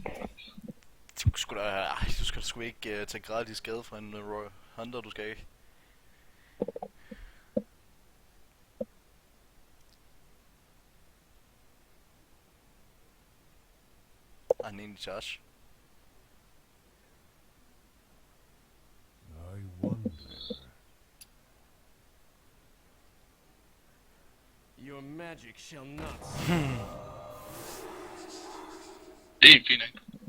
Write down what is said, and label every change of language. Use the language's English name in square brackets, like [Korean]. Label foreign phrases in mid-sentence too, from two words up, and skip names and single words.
[Danish] Du skal sgu ikke tage gratis skade fra en Roy Hunter, du skal ikke. Har han egentlig charge? [English] I wonder. Your magic shall not save. [Danish] Det er helt fint, ikke?